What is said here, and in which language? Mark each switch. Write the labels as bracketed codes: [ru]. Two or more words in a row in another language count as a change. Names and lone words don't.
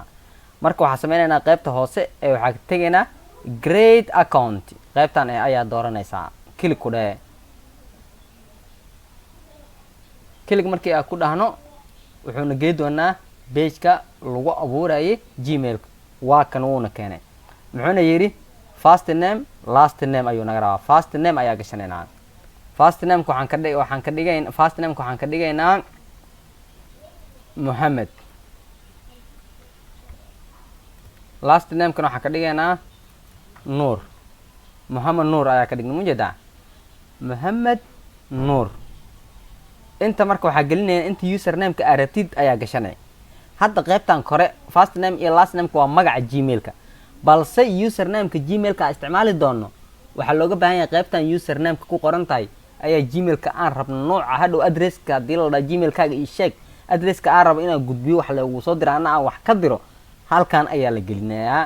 [so] marka waxaan sameynaynaa qaybta hoose ee waxaa ka tegaynaa [en] Create account. [so] qaybtan ayaa dooranaysaa. click ku dheh. click markii aad ku dhahno wuxuuna geey doonaa page-ka lagu abuurayay Gmail. waa kan wuuna keenay. muxuuna yidhi [en] first name last name [so] ayuu naga rabaa. [en] first name [so] ayaa gashanaynaa. [en] first name- [so] ka waxaan ka dhigaynaa Mohammed. [en] last name- [so] kana waxaan ka dhigaynaa Nuur. Mohammed Nuur ayaa ka dhignay mujeedaa. Mohammed Nuur. inta marka waxaa gelinaya inta username-ka aad rabtid ayaa gashanay. hadda qaybtan kore [en] first name [so] iyo [en] last name- [so] ka waa magaca Gmail-ka. balse username-ka Gmail-ka aan isticmaali doono waxaa looga baahan yahay qaybtan username-ka ku qoran tahay ayaa Gmail-ka aan rabno nooca. hadhow address-ka haddii la dhaho Gmail-kaaga ii sheeg, address-ka aan rabo inaan gudbiyo wax lagu soo diro ana aan wax ka diro, halkan ayaa la gelinayaa.